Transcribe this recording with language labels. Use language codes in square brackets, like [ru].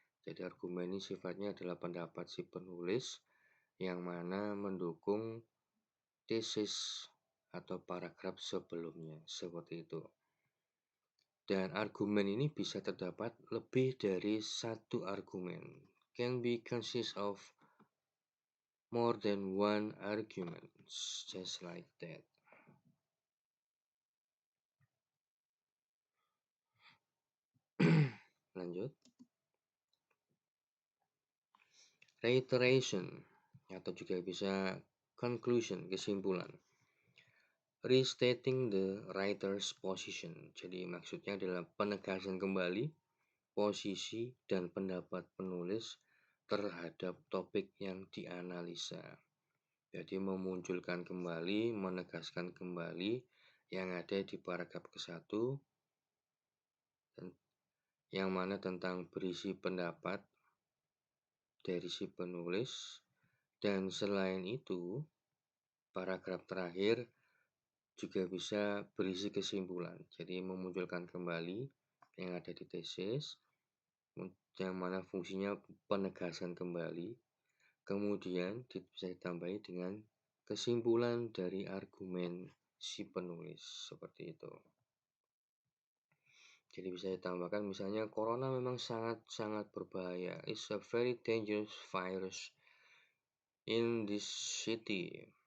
[id] Jadi argumen ini sifatnya adalah pendapat si penulis yang mana mendukung tesis atau paragraf sebelumnya, seperti itu. Dan argumen ini bisa terdapat lebih dari satu argumen. [en] Can be consist of more than one argument, just like that. [id] Lanjut. Reiteration atau juga bisa conclusion, kesimpulan. [en] Restating the writer's position. [id] Jadi maksudnya adalah penegasan kembali posisi dan pendapat penulis terhadap topik yang dianalisa. Jadi memunculkan kembali, menegaskan kembali yang ada di paragraf ke-1 yang mana tentang berisi pendapat dari si penulis. Dan selain itu, paragraf terakhir juga bisa berisi kesimpulan. Jadi memunculkan kembali yang ada di tesis, yang mana fungsinya penegasan kembali. Kemudian bisa ditambahi dengan kesimpulan dari argumen si penulis, seperti itu. Jadi bisa ditambahkan misalnya corona memang sangat-sangat berbahaya. [en] It's a very dangerous virus in this city.